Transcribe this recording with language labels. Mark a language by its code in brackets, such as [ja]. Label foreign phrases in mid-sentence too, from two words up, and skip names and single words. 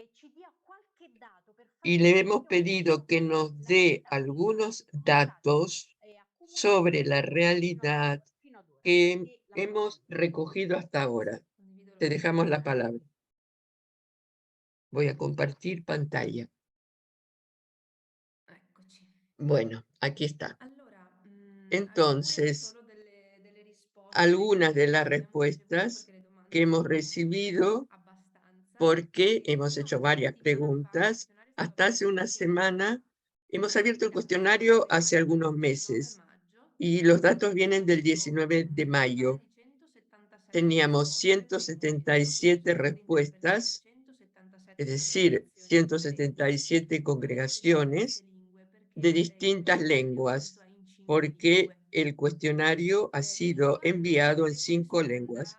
[es] Y le hemos pedido que nos dé algunos datos sobre la realidad que hemos recogido hasta ahora. Te dejamos la palabra. Voy a compartir pantalla. [it] Eccoci. [es] Bueno, aquí está. [it] Allora, [es] Entonces, [it] alcune solo delle risposte [es] algunas de las [it] vediamo se poi [es] respuestas [it] tutte le domande [es] que hemos [it] sono [es] recibido, [it] abbastanza. [es] porque hemos hecho [it] Uno [es] varias [it] dice una frase [es] preguntas, Hasta hace una semana hemos abierto el cuestionario hace algunos meses y los datos vienen del 19 de mayo. Teníamos 177 respuestas, es decir, 177 congregaciones de distintas lenguas, porque el cuestionario ha sido enviado en 5 lenguas.